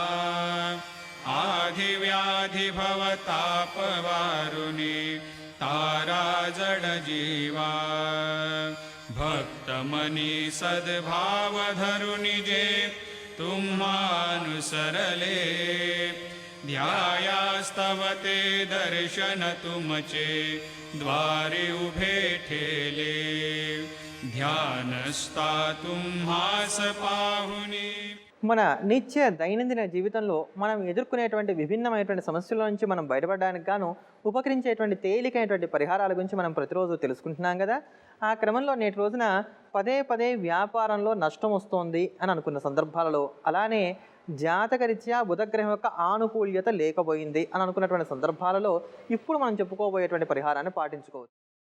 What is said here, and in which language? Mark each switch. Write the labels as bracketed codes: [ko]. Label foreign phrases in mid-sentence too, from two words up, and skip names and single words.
[mr] आधी व्याधी भवताप वारुनी तारा जड जीवा भक्त मनी सद्भाव धरुनि जे तुम्हानुसरले ध्यायास्तव ते दर्शन तुमचे द्वारे उभे ठेले ध्यानस्ता तुम्हास पाहुनी [te] మన నిత్య దైనందిన జీవితంలో మనం ఎదుర్కొనేటువంటి విభిన్నమైనటువంటి సమస్యల నుంచి మనం బయటపడడానికి గాను ఉపకరించేటువంటి తేలికైనటువంటి పరిహారాల గురించి మనం ప్రతిరోజు తెలుసుకుంటున్నాం కదా. ఆ క్రమంలో నేటి రోజున పదే పదే వ్యాపారంలో నష్టం వస్తోంది అని అనుకున్న సందర్భాలలో, అలానే జాతకరీత్యా బుధగ్రహం యొక్క ఆనుకూల్యత లేకపోయింది అని అనుకున్నటువంటి సందర్భాలలో ఇప్పుడు మనం చెప్పుకోబోయేటువంటి పరిహారాన్ని పాటించుకోవచ్చు.